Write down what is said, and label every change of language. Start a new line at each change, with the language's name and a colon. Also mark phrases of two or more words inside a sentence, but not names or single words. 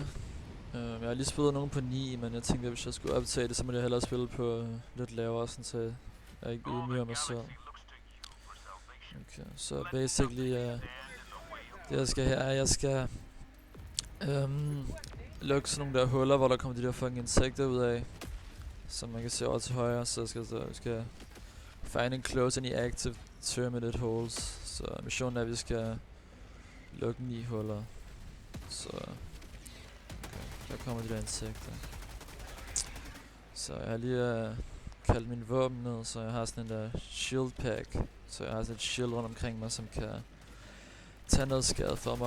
Danish: Jeg har lige spillet nogen på 9, men jeg tænkte, at hvis jeg skulle optage det, så må jeg hellere spille på lidt lavere, sådan så jeg ikke ydmyger mig selv. Okay, så basically, det jeg skal her er, jeg skal lukke sådan nogle der huller, hvor der kommer de der fucking insekter ud af, som man kan se over til højre. Så jeg skal
English: find and close any active terminate holes.
Danish: Så missionen er, at vi skal lukke 9 huller. Så okay, der kommer de der insekter. Så jeg har lige kaldt min våben ned, så jeg har sådan en der
English: shield pack.
Danish: Så jeg har sådan et shield rundt omkring mig, som kan tage noget skade for mig.